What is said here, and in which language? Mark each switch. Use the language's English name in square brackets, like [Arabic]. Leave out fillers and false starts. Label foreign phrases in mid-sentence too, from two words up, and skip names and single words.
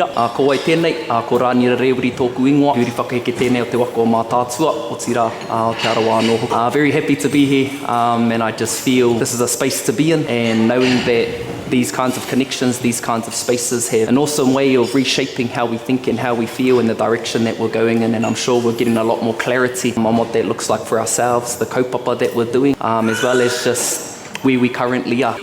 [Māori] Ko ai tēnei, ko rānira rewiri tōku ingoa, huri whakaheke tēnei o te wako o mā tātua, o tira o te arawa anō. [English] Very happy to be here, and I just feel this is a space to be in, and knowing that these kinds of connections, these kinds of spaces have an awesome way of reshaping how we think and how we feel in the direction that we're going in, and I'm sure we're getting a lot more clarity on what that looks like for ourselves, the kaupapa that we're doing, as well as just where we currently are.